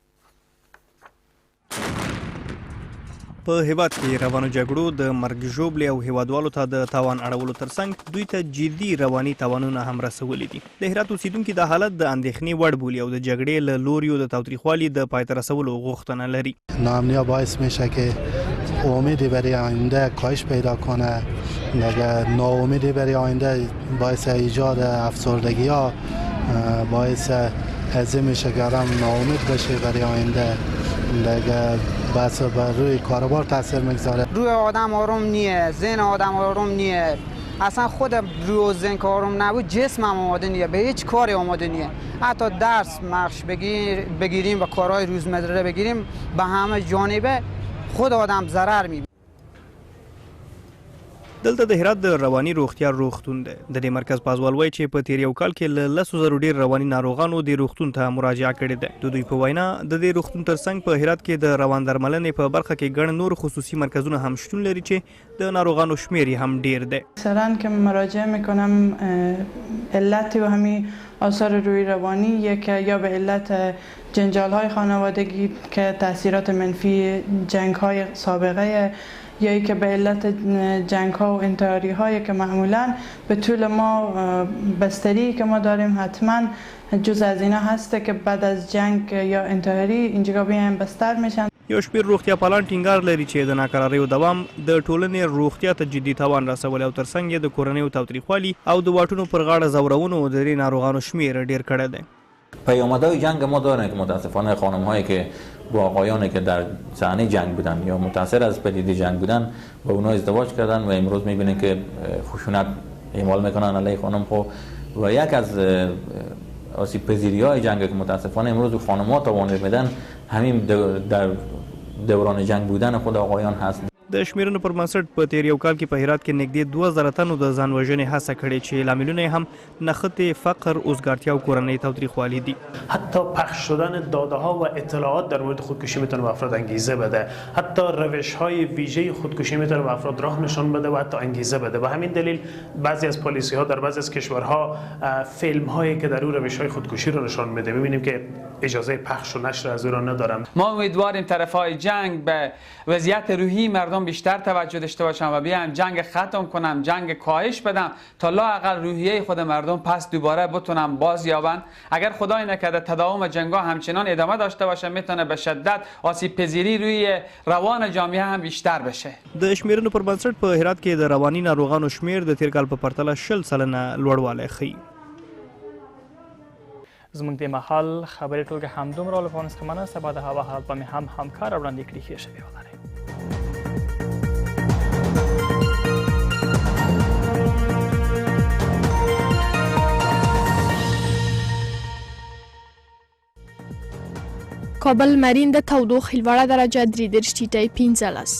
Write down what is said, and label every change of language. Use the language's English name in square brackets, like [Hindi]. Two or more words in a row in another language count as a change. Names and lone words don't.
[Pashto] په هیواد کې روانو جګړو د مرګ ژوبلې او هیوادوالو ته د تاوان اړولو ترڅنګ دوی ته جدي رواني تاوانونه هم رسولي دي. د هرات اوسیدونکي دا حالت د اندېښنې وړ بولي او د جګړې له لوریو د تاوتریخوالي د پای ته رسولو غوښتنه لري. [Persian] ناامنی باعث میشه که امیدی برای آینده کاهش پیدا کنه. ناامیدی برای آینده باعث ایجاد افسردگی ها باعث هزه میشه که آدم ناامید بشه برای آینده. بس بر روی کاروبار تاثیر میگذاره. روی آدم آروم نیه، ذهن آدم آروم نیه. اصلا خود روی ذهن که آروم نبود جسم هم آماده نیه، به هیچ کاری آماده نیه. حتی درس مخش بگیریم و کارهای روزمره بگیریم به همه جانبه خود آدم ضرر میبینه. [Pashto] دلته د هرات د رواني روغتیا روغتون دی. د دې مرکز پازوال وایي چې په تیر یو کال کې له 10,000 ډیر رواني ناروغانو د روغتون ته مراجعه کړې ده. د دوی په وینا د دې روغتون ترڅنګ په هرات کې د روان درملنې په برخه کې ګڼ نور خصوصي مرکزونه هم شتون لري چې د ناروغانو شمیر هم ډیر دی. [Persian] مثلا که مراجعه میکنم علت و همین آثار روی روانی که یا به علت جنجال های خانوادگی که تاثیرات منفی جنگ های سابقه یا ای که به علت جنگ ها و انتحاری هایی که معمولا به طول ما بستری که ما داریم حتما جز از اینا هسته که بعد از جنگ یا انتحاری اینجا بیایم بستر میشن. [Pashto] یو شمېر روغتیا پالان ټینګار لري چې د ناکراریو دوام د ټولنې روغتیا ته جدي تاوان رسولی او ترڅنګ یې د کورنیو تاوتریخوالي او د واټونو پر غاړه ځورونو د دې ناروغانو شمیر ډیر کړی دی. [Persian] پیامدهای جنگ ما دارن که متاسفانه خانم هایی که با آقایانی که در صحنه جنگ بودن یا متاثر از پدیده جنگ بودن با اونها ازدواج کردن و امروز میبینین که خشونت اعمال میکنن علیه خانم خو و یک از آسیب پذیری های جنگ که متاسفانه امروز خانم ها تاوان میدن همین در دوران جنگ بودن خود آقایان هست. [Pashto] د شمیرنو پر بنسټ په تیر یو کال کې په هرات کې نږدې 2,000 تنو د ځان وژنې هڅه کړې چې لاملونه هم نښتې فقر، اوزګارتیا او کورنۍ تاوتریخوالي دي. [Persian] حتی پخش شدن داده ها و اطلاعات در مورد خودکشی میتونه به افراد انگیزه بده. حتی روش های ویژه خودکشی میتونه به افراد راه نشان بده و حتی انگیزه بده. به همین دلیل بعضی از پالیسی ها در بعضی از کشورها فیلم هایی که در اون روش های خودکشی رو نشان میده. میبینیم که اجازه پخش و نشر از اون ندارن. ما امیدواریم طرف های جنگ به وضعیت روحی مردم بیشتر توجه داشته باشن و بیان جنگ ختم کنم، جنگ کاهش بدم تا لااقل روحیه خود مردم پس دوباره بتونن باز یابن. اگر خدای نکرده تداوم جنگا همچنان ادامه داشته باشه میتونه به شدت آسیب پذیری روی روان جامعه هم بیشتر بشه. [Pashto] د شمیرنو پر بنسټ په هرات کې د رواني ناروغانو شمیر د تیر کال په پرتله 60% لوړوالی ښیي. زموږ د مهال خبري ټولګه همدومره له پانس کمانه سبا د هوا حالت به هم همکار وړاندې کړي ښې شوې ولرئ. کابل مرین د تودوخې لوړه درجه 33.15.